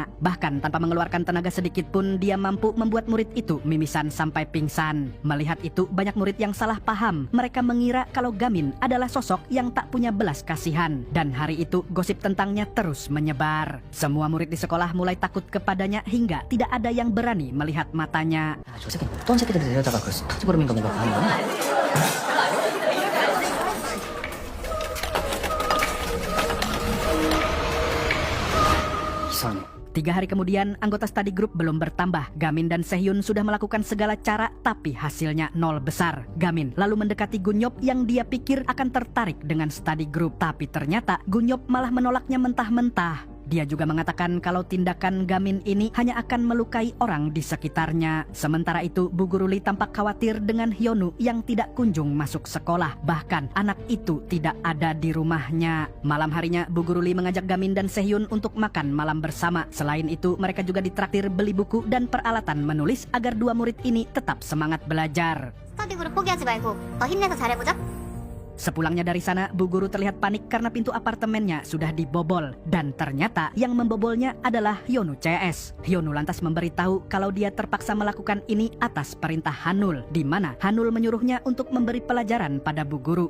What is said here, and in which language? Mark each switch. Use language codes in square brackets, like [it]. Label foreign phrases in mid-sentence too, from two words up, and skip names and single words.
[id] Bahkan tanpa mengeluarkan tenaga sedikit pun, dia mampu membuat murid itu mimisan sampai pingsan. Melihat itu, banyak murid yang salah paham. Mereka mengira kalau Gamin adalah sosok yang tak punya belas kasihan. Dan hari itu, gosip tentangnya terus menyebar. Semua murid di sekolah mulai takut kepadanya hingga tidak ada yang berani melihat matanya. [ko] 저 새끼 어떤 새끼들 데려다가 그 스타트버름인가 뭔가 하는 거야? 이상해. [id] 3 hari kemudian, anggota [en] study group [id] belum bertambah. Gamin dan Sehyun sudah melakukan segala cara, tapi hasilnya nol besar. Gamin lalu mendekati Gunyop yang dia pikir akan tertarik dengan [en] study group. [id] Tapi ternyata Gunyop malah menolaknya mentah-mentah. Dia juga mengatakan kalau tindakan Gamin ini hanya akan melukai orang di sekitarnya. Sementara itu, Bu Guru Lee tampak khawatir dengan Hyonu yang tidak kunjung masuk sekolah. Bahkan anak itu tidak ada di rumahnya. Malam harinya, Bu Guru Lee mengajak Gamin dan Sehyun untuk makan malam bersama. Selain itu, mereka juga ditraktir beli buku dan peralatan menulis agar dua murid ini tetap semangat belajar. [en] study group [ko] 포기하지 말고 더 힘내서 잘해보자. [id] Sepulangnya dari sana, Bu Guru terlihat panik karena pintu apartemennya sudah dibobol. Dan ternyata yang membobolnya adalah Hyonu CS. Hyonu lantas memberitahu kalau dia terpaksa melakukan ini atas perintah Hanul, di mana Hanul menyuruhnya untuk memberi pelajaran pada Bu Guru.